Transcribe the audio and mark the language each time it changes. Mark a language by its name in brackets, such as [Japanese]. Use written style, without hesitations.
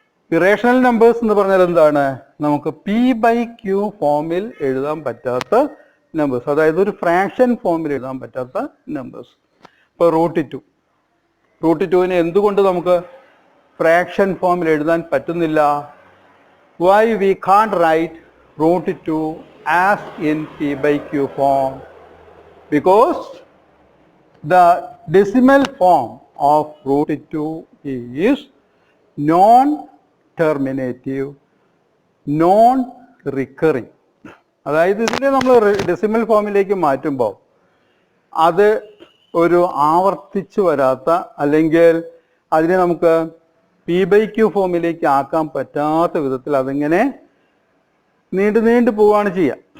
[Malayalam] Irrational numbers എന്ന് പറഞ്ഞാൽ എന്താണ്? നമുക്ക് p/q ഫോമിൽ എഴുതാൻ പറ്റാത്ത നമ്പേഴ്സ്, അതായത് ഒരു ഫ്രാക്ഷൻ ഫോമിൽ എഴുതാൻ പറ്റാത്ത നമ്പേഴ്സ്. ഇപ്പോൾ √2 എന്തുകൊണ്ട് നമുക്ക് ഫ്രാക്ഷൻ ഫോമിൽ എഴുതാൻ പറ്റുന്നില്ല? [English] Why we can't write √2 as in p/q form? Because the decimal form of √2 is non-terminative, non-recurring. [Malayalam] അതായത് ഇതിനെ നമ്മൾ ഡെസിമൽ ഫോമിലേക്ക് മാറ്റുമ്പോൾ അത് ഒരു ആവർത്തിച്ചു വരാത്ത, അല്ലെങ്കിൽ അതിനെ നമുക്ക് p/q ഫോമിലേക്ക് ആക്കാൻ പറ്റാത്ത വിധത്തിൽ അതിങ്ങനെ നീണ്ടു പോവുകയാണ് ചെയ്യുക.